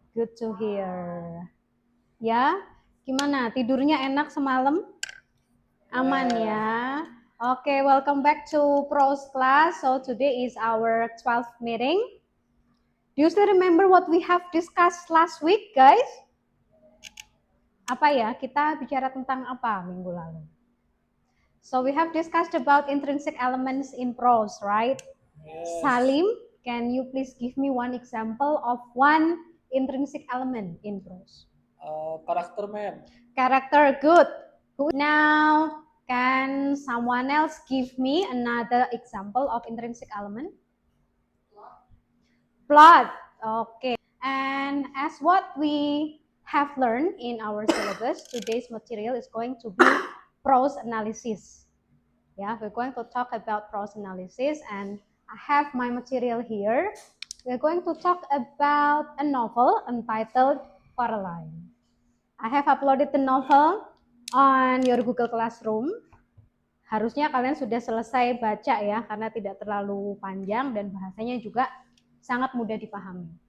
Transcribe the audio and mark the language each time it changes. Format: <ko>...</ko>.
<en>Good to hear.</en> <id>Ya, gimana? Tidurnya enak semalam? Aman ya?</id> <en>Okay, welcome back to Prose class. So, today is our 12th meeting. Do you still remember what we have discussed last week, guys?</en> <id>Apa ya? Kita bicara tentang apa minggu lalu?</id> <en>So we have discussed about intrinsic elements in prose, right? Yes. Salim, can you please give me one example of one intrinsic element in prose?</en> <id>Karakter, ma'am.</id> <en>Character, good. Now, can someone else give me another example of intrinsic element? Plot, okay. And as what we have learned in our syllabus, today's material is going to be prose analysis. Yeah, we're going to talk about prose analysis, and I have my material here. We're going to talk about a novel entitled Coraline. I have uploaded the novel on your Google Classroom.</en> <id>Harusnya kalian sudah selesai baca ya, karena tidak terlalu panjang dan bahasanya juga sangat mudah dipahami.</id>